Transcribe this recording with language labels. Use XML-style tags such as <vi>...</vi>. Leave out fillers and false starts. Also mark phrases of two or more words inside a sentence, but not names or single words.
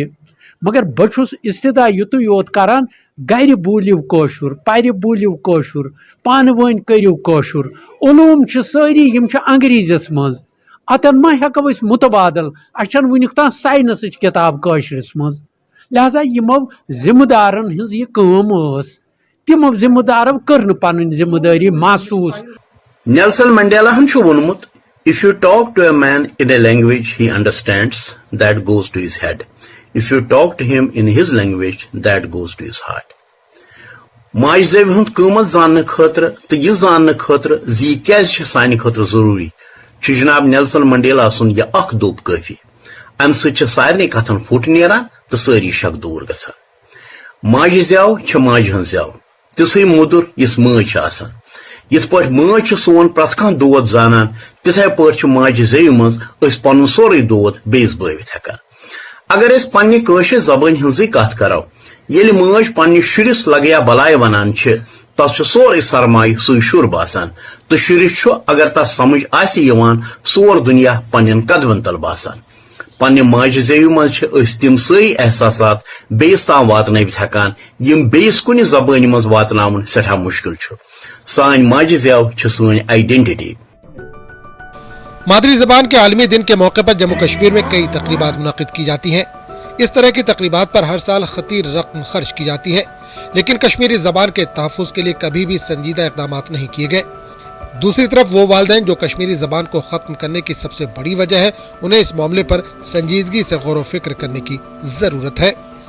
<ks>مگر بہس استدا یتو یوت کران گر بولیو کاشر پر بولیو کاشر پان ون کرو کاشر علوم ساری یم انگریزس مز اتن ما ہیکو اس متبادل اچھن ونیک تان سائنس کتاب کاشرس مز لہذا یمو ذمہ دارن ہز یہ کام تمو ذمہ دارو کر پن ذمہ داری محسوس.</ks> <en>نیلسن منڈیلا</en> <ks>ہن ونمت</ks> <en>if you talk to a man in a language he understands, that goes to his head. If you talk to him in his language, that goes to his heart.</en> <ks>ماج زیو ہند قیمت زاننے خاطر تو یہ زاننے خاطر زی کیاز سانہ خاطر ضروری جناب نیلسن منڈیلا سن یہ اخ دوپ کافی ام سچ سارے کتن پھٹ نیران تو ساری شک دور گژھان. ماج زیو ماج ہن زیو تسے مودر یس ماج آسان یت پہ ماج سون پرت کھان دود زانان تتھے پہ ماج زیو مز پن سوری دود بیس بٲوِتھ ہیکان. اگر اس پنہ کٲشر زبان ہنزی کت کرو یل ماج پنہ شرس لگیا بلائے ونان تس سورے سرمایہ سُے شر باسان تو شرس اگر تس سمجھ آسی یوان سور دنیا پنن قدمن تل باسان. پنہ ماج زیو مز تم ساری احساسات بیس تام واتنٲوِتھ ہیکان یم بیس کُنہِ زبانہِ مز واتناون سٹھاہ مشکل چھُ. سٲنۍ ماجہِ زیو چھِ سٲنۍ آئیڈینٹی.</ks> <ur>مادری زبان کے عالمی دن کے موقع پر جموں کشمیر میں کئی تقریبات منعقد کی جاتی ہیں. اس طرح کی تقریبات پر ہر سال خطیر رقم خرچ کی جاتی ہے لیکن کشمیری زبان کے تحفظ کے لیے کبھی بھی سنجیدہ اقدامات نہیں کیے گئے. دوسری طرف وہ والدین جو کشمیری زبان کو ختم کرنے کی سب سے بڑی وجہ ہے انہیں اس معاملے پر سنجیدگی سے غور و فکر کرنے کی ضرورت ہے.</ur>